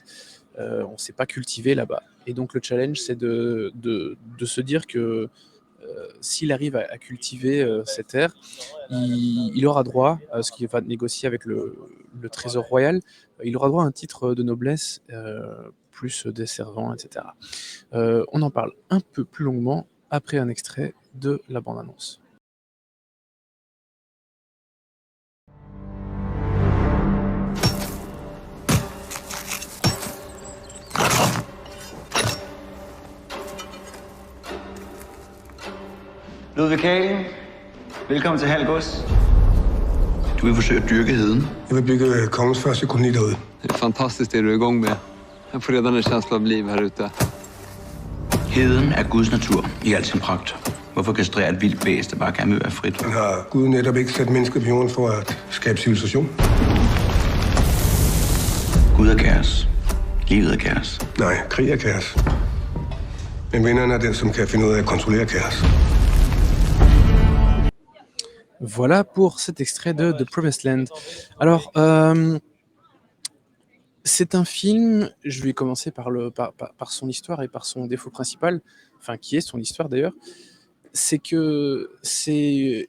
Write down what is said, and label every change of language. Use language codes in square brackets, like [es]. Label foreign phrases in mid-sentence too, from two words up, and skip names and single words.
[fr] On ne sait pas cultiver là-bas. Et donc le challenge, c'est de se dire que s'il arrive à cultiver ces terres, il aura droit à ce qu'il va négocier avec le trésor royal. Il aura droit à un titre de noblesse, plus des servants, etc. On en parle un peu plus longuement après un extrait de la bande-annonce. [da] Ludvig Kalen, velkommen til Halgås. Du vil forsøge at dyrke heden. Jeg vil bygge kongens første koloni derude. [sv] Det är fantastiskt det du är igång med. Jag får redan en känsla av liv här ute. [da] Heden er Guds natur i al sin pragt. Hvorfor kastrere et vildt bæst, der bare gerne vil være frit? Men har Gud netop ikke sat mennesket på jorden for at skabe civilisation? Gud er kaos. Livet er kaos. Nej, krig er kaos. Men vinderen er den, som kan finde ud af at kontrollere kaos. [fr] Voilà pour cet extrait de The Promised Land. Alors, c'est un film, je vais commencer par son histoire et par son défaut principal, enfin qui est son histoire d'ailleurs, c'est que c'est...